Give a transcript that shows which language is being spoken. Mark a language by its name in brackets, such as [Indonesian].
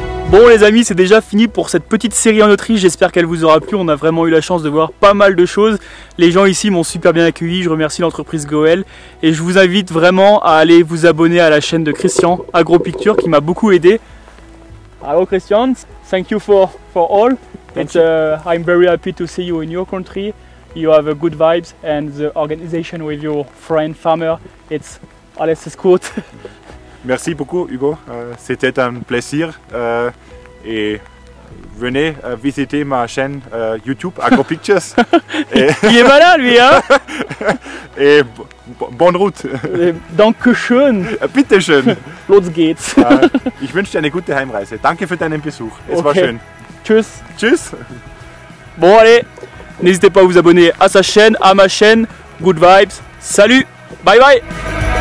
[French] Bon les amis, c'est déjà fini pour cette petite série en Autriche, j'espère qu'elle vous aura plu, on a vraiment eu la chance de voir pas mal de choses. Les gens ici m'ont super bien accueilli, je remercie l'entreprise Goel et je vous invite vraiment à aller vous abonner à la chaîne de Christian AgroPicture qui m'a beaucoup aidé. [English] Hello Christian, thank you for all. I'm very happy to see you in your country. You have good vibes and the organization with your friend farmer, it's [German] alles ist gut. [French] Merci beaucoup Hugo, c'était un plaisir et venez visiter ma chaîne YouTube Agro Pictures. Il est malin lui, hein. Et bonne route. [German] Dankeschön. Bitte schön. Los geht's. Ich wünsche dir eine gute Heimreise. Danke für deinen Besuch. Es war Okay. schön. Tschüss. Tschüss. [French] Bon allez, n'hésitez pas à vous abonner à sa chaîne, à ma chaîne. [English] Good vibes. [French] Salut. Bye bye.